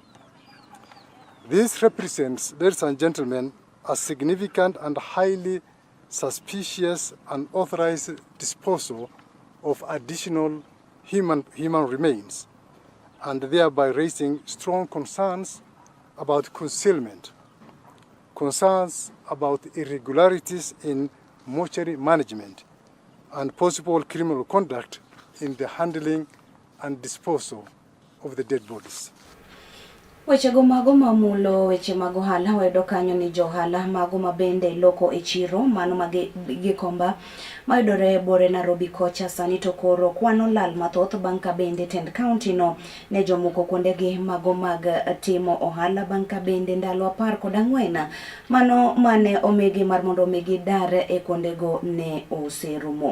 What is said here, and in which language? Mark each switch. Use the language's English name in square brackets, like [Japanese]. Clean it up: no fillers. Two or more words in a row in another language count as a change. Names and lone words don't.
[English] This represents, ladies and gentlemen, a significant and highly suspicious unauthorized disposal of additional human remains, and thereby raising strong concerns about concealment, concerns about irregularities in mortuary management, and possible criminal conduct in the handling and disposal of the dead bodies. [Luo (Kenya and Tanzania)] Wechego mago mamulo weche mag ohala wayudo kanyo ni johala mago mabende loko e chiro mano magikomba mayudore bore Nairobi kocha sani to koro kwano lal mathoth bang' ka bende tend county no ne jomoko kuondegi mago mag timo ohala bang' ka bende ndalo 14 mano mane omigi mar mondo omigi dar e kuondego ne oserumo.